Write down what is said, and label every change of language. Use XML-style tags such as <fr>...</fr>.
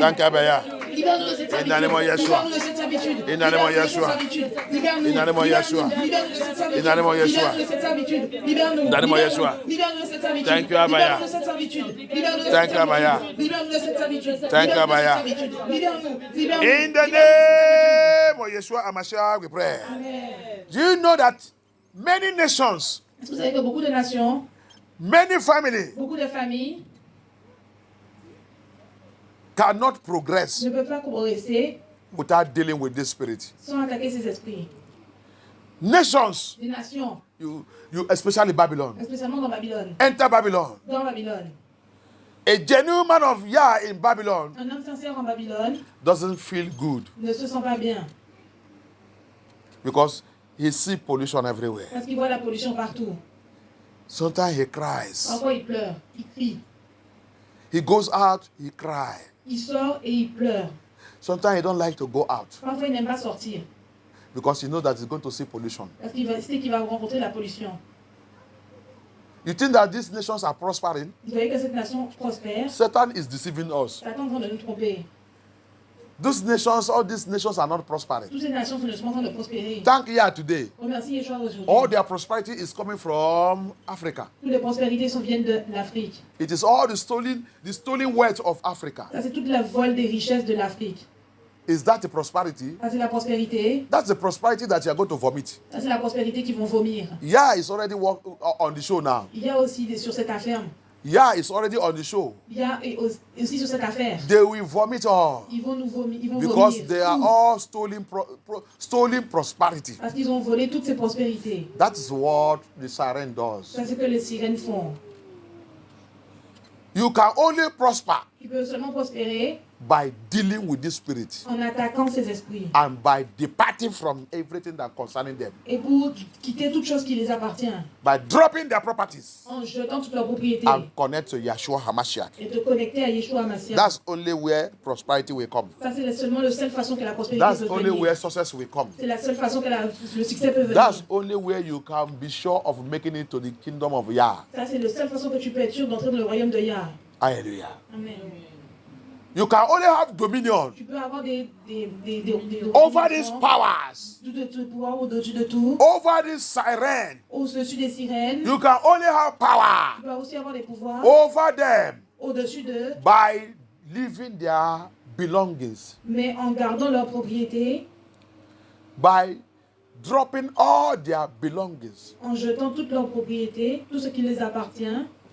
<en>Thank you, Abaya.</en> <fr>Libère-nous de cette servitude.</fr> <en>In the name of Yeshua.</en> <fr>Libère-nous de cette servitude.</fr> <en>In the name of</en> <fr>Libère-nous de cette</fr> <en>Yeshua.</en> <fr>servitude. Libère-nous.</fr> <en>In the name of Yeshua.</en> <fr>Libère-nous de cette servitude.</fr> <en>In the name of Yeshua.</en> <fr>Libère-nous de cette servitude. Libère-nous.</fr> <en>In the name of Yeshua.</en> <fr>Libère-nous de cette servitude.</fr> <en>Thank you, Abaya.</en> <fr>Libère-nous de cette servitude. Libère-nous de</fr> <en>Thank</en> <fr>cette</fr> <en>you, Abaya.</en> <fr>servitude. Libère-nous de cette servitude.</fr> <en>Thank you, Abaya.</en> <fr>Libère-nous. Libère-nous.</fr> <en>In the name of Yeshua Amashiach, we pray. Amen. Do you know that many nations,</en> <fr>Est-ce que vous savez que beaucoup de nations,</fr> <en>many families</en> <fr>beaucoup de familles</fr> <en>cannot progress</en> <fr>ne peuvent pas progresser</fr> <en>without dealing with this spirit?</en> <fr>sans attaquer ces esprits?</fr> <en>Nations,</en> <fr>Des nations,</fr> <en>you especially Babylon.</en> <fr>spécialement dans Babylone.</fr> <en>Enter Babylon.</en> <fr>Dans Babylone.</fr> <en>A genuine man of Yah in Babylon</en> <fr>Un homme sincère en Babylone</fr> <en>doesn't feel good</en> <fr>ne se sent pas bien</fr> <en>because he sees pollution everywhere.</en> <fr>parce qu'il voit la pollution partout.</fr> <en>Sometimes he cries.</en> <fr>Parfois il pleure, il crie.</fr> <en>He goes out, he cries.</en> <fr>Il sort et il pleure.</fr> <en>Sometimes he don't like to go out</en> <fr>Parfois il n'aime pas sortir</fr> <en>because he knows that he's going to see pollution.</en> <fr>parce qu'il sait qu'il va rencontrer la pollution.</fr> <en>You think that these nations are prospering?</en> <fr>Vous voyez que cette nation prospère.</fr> <en>Satan is deceiving us.</en> <fr>Satan est en train de nous tromper.</fr> <en>These nations, all these nations are not prospering.</en> <fr>Toutes ces nations sont en train de prospérer.</fr> <en>Thank Yah today.</en> <fr>Remercie Yeshua aujourd'hui.</fr> <en>All their prosperity is coming from Africa.</en> <fr>Toutes les prospérités viennent de l'Afrique.</fr> <en>It is all the stolen wealth of Africa.</en> <fr>Ça, c'est toute la vol des richesses de l'Afrique.</fr> <en>Is that the prosperity?</en> <fr>Ça, c'est la prospérité.</fr> <en>That's the prosperity that you are going to vomit.</en> <fr>Ça, c'est la prospérité qu'ils vont vomir.</fr> <en>Yah is already on the show now.</en> <fr>Il y a aussi sur cette affaire.</fr> <en>Yah is already on the show.</en> <fr>Il y a aussi sur cette affaire.</fr> <en>They will vomit all</en> <fr>Ils vont nous vomir. Ils vont</fr> <en>because</en> <fr>vomir</fr> <en>they are</en> <fr>tout.</fr> <en>all stolen prosperity.</en> <fr>Parce qu'ils ont volé toutes ces prospérités.</fr> <en>That is what the siren does.</en> <fr>C'est ce que les sirènes font.</fr> <en>You can only prosper</en> <fr>Ils peuvent seulement prospérer</fr> <en>by dealing with this spirit</en> <fr>en attaquant ces esprits.</fr> <en>and by departing from everything that concerning them,</en> <fr>Et pour quitter toute chose qui les appartient.</fr> <en>by dropping their properties</en> <fr>En jetant toute leur propriété.</fr> <en>and connect to Yeshua HaMashiach.</en> <fr>Et te connecter à Yeshua Mashiach.</fr> <en>That's only where prosperity will come.</en> <fr>Ça, c'est seulement la seule façon que la prospérité</fr> <en>That's</en> <fr>peut</fr> <en>only</en> <fr>venir.</fr> <en>where success will come.</en> <fr>C'est la seule façon que le succès peut venir.</fr> <en>That's only where you can be sure of making it to the kingdom of Yah.</en> <fr>Ça, c'est la seule façon que tu peux être sûr d'entrer dans le royaume de Yah.</fr> <en>Hallelujah. Amen. You can only have dominion</en> <fr>Tu peux avoir des</fr> <en>over these powers,</en> <fr>de pouvoir au-dessus de tout,</fr> <en>over this siren.</en> <fr>au-dessus des sirènes.</fr> <en>You can only have</en> <fr>Tu</fr> <en>power</en> <fr>peux aussi avoir des pouvoirs</fr> <en>over them</en> <fr>au-dessus d'eux,</fr> <en>by leaving their belongings,</en> <fr>mais en gardant leur propriété,</fr> <en>by dropping all their belongings.</en> <fr>en jetant toute leur propriété, tout ce qui les appartient.</fr>